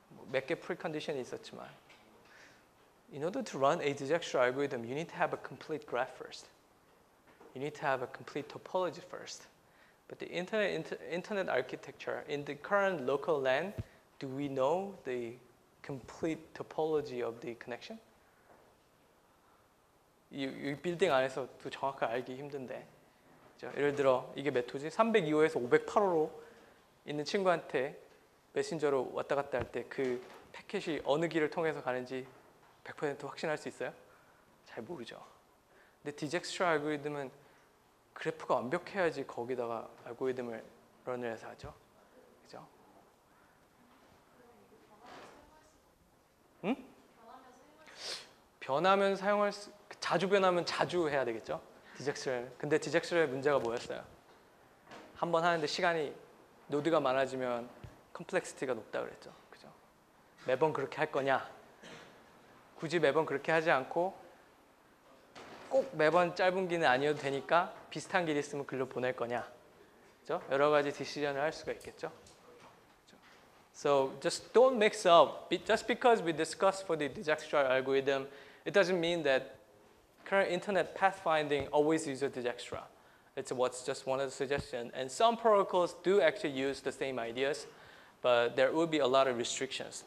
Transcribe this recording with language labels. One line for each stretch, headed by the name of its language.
Korean: 몇 개 precondition이 있었지만
English: in order to run a Dijkstra algorithm, you need to have a complete graph first. You need to have a complete topology first. But the internet architecture, in the current local LAN, do we know the complete topology of the connection?
Korean: 이 빌딩 안에서도 정확하게 알기 힘든데. 예를 들어 이게 몇 호지? 302호에서 508호로 있는 친구한테 메신저로 왔다 갔다 할 때 그 패킷이 어느 길을 통해서 가는지 100% 확신할 수 있어요? 잘 모르죠. 근데 Dijkstra 알고리즘은 그래프가 완벽해야지 거기다가 알고리즘을 런을 해서 하죠. 그죠? 응? 변하면 사용할 수, 자주 변하면 자주 해야 되겠죠. Dijkstra를. 근데 Dijkstra의 문제가 뭐였어요? 한 번 하는데 시간이 노드가 많아지면 컴플렉시티가 높다 그랬죠. 그죠? 매번 그렇게 할 거냐? 굳이 매번 그렇게 하지 않고 꼭 매번 짧은 길은 아니어도 되니까 비슷한 길이 있으면 글로 보낼 거냐? 그죠? 여러 가지 디시전을 할 수가 있겠죠.
English: So just don't mix up. Just because we discussed for the Dijkstra algorithm, it doesn't mean that current internet pathfinding always uses Dijkstra. It's just one of the suggestions. And some protocols do actually use the same ideas, but there will be a lot of restrictions.